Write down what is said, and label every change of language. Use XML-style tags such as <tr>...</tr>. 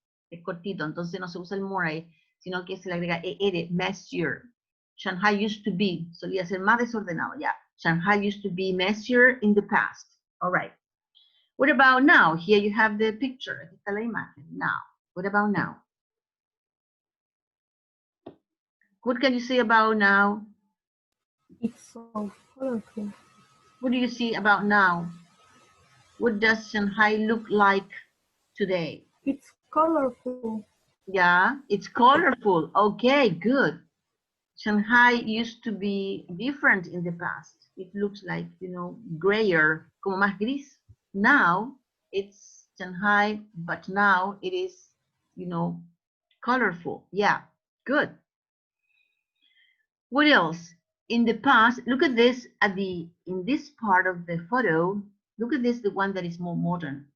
<es>Es cortito, entonces no se usa el more ahí, sino que se le agrega er, messier.</es> <en>Shanghai used to be,</en> <es>solía ser más desordenado.</es> <en>Yeah, Shanghai used to be messier in the past. All right. What about now? Here you have the picture.</en> <es>Aquí está la imagen.</es> <en>Now. What about now? What can you say about now? It's so colorful. What do you see about now? What does Shanghai look like today? It's colorful. Yeah, it's colorful. Okay, good. Shanghai used to be different in the past. It looks like, you know, grayer,</en> <es>como más gris.</es> <en>Now it's Shanghai, but now it is, you know, colorful. Yeah, good. What else? In the past, look at this in this part of the photo, look at this, the one that is more modern.</en>